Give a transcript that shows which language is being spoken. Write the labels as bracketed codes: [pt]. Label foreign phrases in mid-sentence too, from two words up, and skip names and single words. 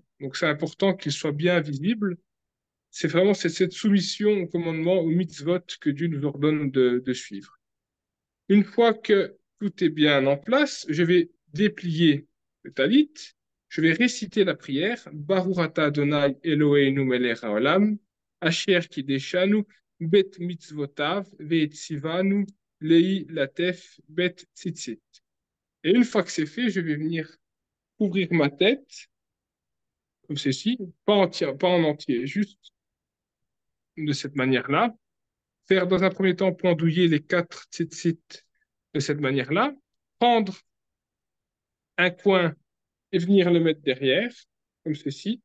[fr] Donc, c'est important qu'ils soient bien visibles. C'est vraiment cette soumission au commandement, au mitzvot que Dieu nous ordonne de suivre. Une fois que tout est bien en place, je vais déplier le talit, je vais réciter la prière, [he] ברוך אתה אדני אלהינו מלך העולם, אשר קדשנו, במצותיו, וצונו, להתעטף, בציצית. [fr] Et une fois que c'est fait, je vais venir couvrir ma tête, comme ceci, pas en entier, juste de cette manière-là. Faire dans un premier temps pendouiller les quatre tzitzit de cette manière-là. Prendre un coin et venir le mettre derrière, comme ceci.